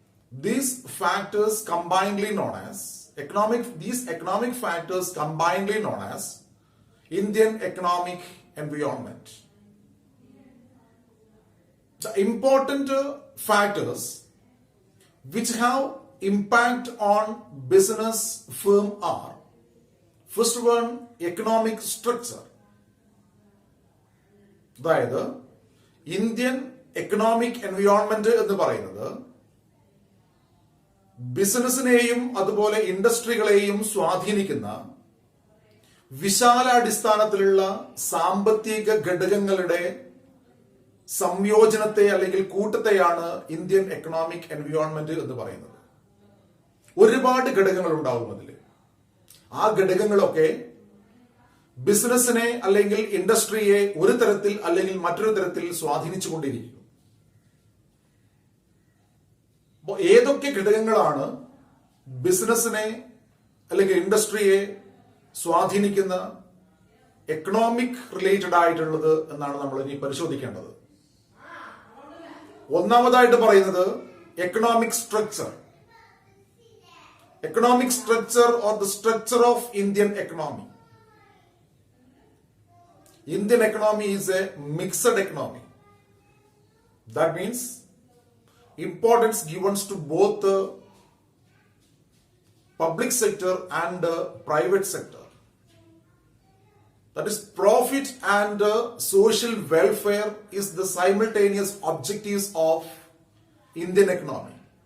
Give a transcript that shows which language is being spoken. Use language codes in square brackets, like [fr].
[en] These factors combinedly known as economic factors combinedly known as Indian economic environment. The important factors which have impact on business firm are, first one, economic structure. [ml] അതായത് Indian economic environment എന്ന് പറയുന്നത് ബിസിനസിനെയും അതുപോലെ ഇൻഡസ്ട്രികളെയും സ്വാധീനിക്കുന്ന വിശാലാടിസ്ഥാനത്തിലുള്ള സാമ്പത്തിക ഘടകങ്ങളുടെ സംയോജനത്തെ അല്ലെങ്കിൽ കൂട്ടത്തെയാണ് Indian economic environment എന്ന് പറയുന്നത്. ഒരുപാട് ഘടകങ്ങൾ ഉണ്ടാവും അതിൽ. ആ ഘടകങ്ങളൊക്കെ ബിസിനസിനെ അല്ലെങ്കിൽ ഇൻഡസ്ട്രിയെ ഒരു തരത്തിൽ അല്ലെങ്കിൽ മറ്റൊരു തരത്തിൽ സ്വാധീനിച്ചു കൊണ്ടിരിക്കുന്നു. അപ്പോൾ ഏതൊക്കെ ഘടകങ്ങളാണ് ബിസിനസിനെ അല്ലെങ്കിൽ ഇൻഡസ്ട്രിയെ സ്വാധീനിക്കുന്ന എക്കണോമിക് റിലേറ്റഡ് ആയിട്ടുള്ളത് എന്നാണ് നമ്മൾ ഇനി പരിശോധിക്കേണ്ടത്. ഒന്നാമതായിട്ട് പറയുന്നത് [en] Economic structure. Economic structure or the structure of Indian economy. Indian economy is a mixed economy. That means importance given to both the public sector and the private sector. That is, profit and social welfare is the simultaneous objectives of Indian economy.